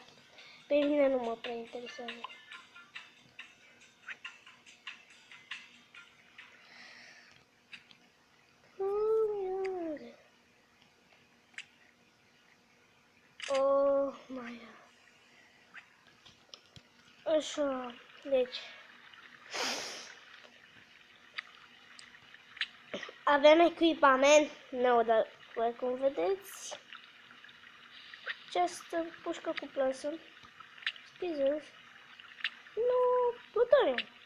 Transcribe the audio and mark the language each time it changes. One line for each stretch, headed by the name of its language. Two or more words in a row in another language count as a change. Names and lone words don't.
Romanian: Pe mine nu mă prea interesează.
English: Oh my god.
Romanian: Așa, deci... Avem echipament nou, dar voi cum vedeți, această pușcă cu plasă, spizos, nu, plutoniu.